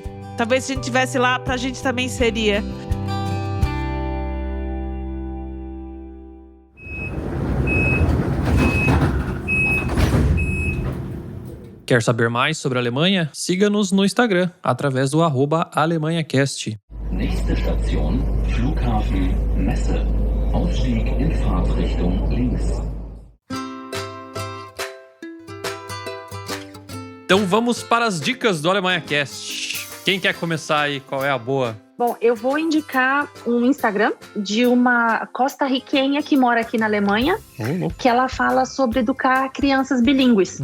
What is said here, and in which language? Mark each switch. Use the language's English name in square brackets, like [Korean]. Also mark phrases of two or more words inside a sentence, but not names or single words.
[Portuguese] Talvez se a gente estivesse lá, pra gente também seria. Quer saber mais sobre a Alemanha? Siga-nos no Instagram, através do @AlemanhaCast. [German] Nächste Station, Flughafen Messe. Ausstieg in Fahrtrichtung links. [Portuguese] Então vamos para as dicas do AlemanhaCast. Quem quer começar aí? Qual é a boa? Bom, eu vou indicar um Instagram de uma costarriquenha que mora aqui na Alemanha, que ela fala sobre educar crianças bilíngues.